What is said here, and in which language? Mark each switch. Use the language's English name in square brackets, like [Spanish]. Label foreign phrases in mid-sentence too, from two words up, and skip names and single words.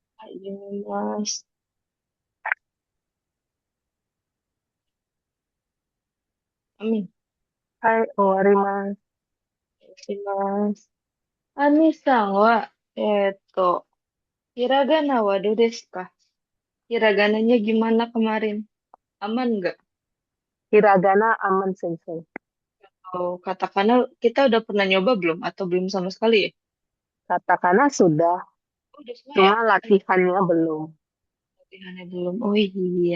[Indonesian] Ini Mas. Amin. Hai, Mas. [Japanese] します。アミさんは、ひらがなはどうですか？ [Indonesian] Hiragananya gimana kemarin? Aman nggak? Hiragana aman, Sensei. Oh, katakana kita udah pernah nyoba belum? Atau belum sama sekali ya? Katakana sudah, Oh, udah semua ya? cuma latihannya belum. Latihannya belum. Oh iya.